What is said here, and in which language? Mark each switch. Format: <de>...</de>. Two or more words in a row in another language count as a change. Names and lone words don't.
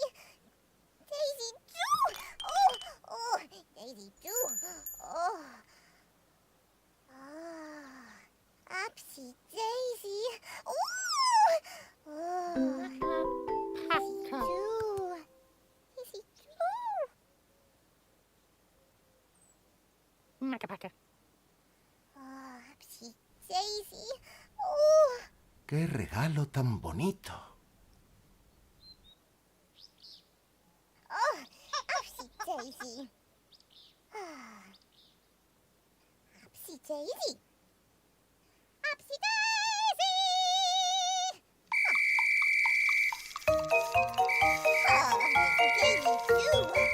<es>Daisy do. Oh, oh, Daisy do. Oh. Ah, Upsy Daisy. Ooh! Oh. Daisy do. Daisy do. Maca Paca. Oh, Upsy Daisy. Oh. ¡Qué regalo tan bonito! Oh, Upsy Daisy. Ah. Upsy Daisy. Upsy Daisy. Oh, Daisy do.</es>